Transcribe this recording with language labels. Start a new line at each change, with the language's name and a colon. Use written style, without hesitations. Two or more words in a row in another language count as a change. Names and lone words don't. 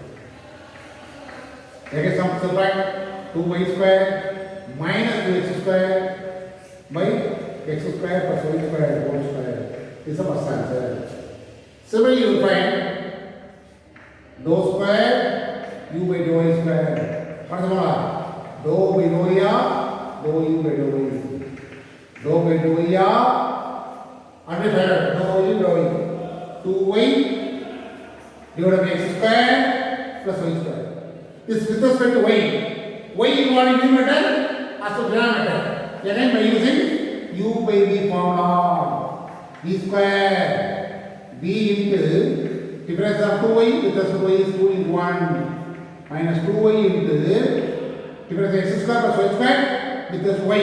English: Again subtract 2y square minus 2x square by x square plus y square whole square. This is the first answer. Similarly, you will find dou square u by dou y square. What is the formula? Dou by dou y, dou u by dou y. Dou by dou y, and dou u dou y. 2y divided by x square plus y square. This with respect to y. Y involved in numerator as well as denominator. Again by using u by v formula. V square b into difference of 2y with respect to y is 2 into 1 minus 2y into difference of x square plus y square with respect to y.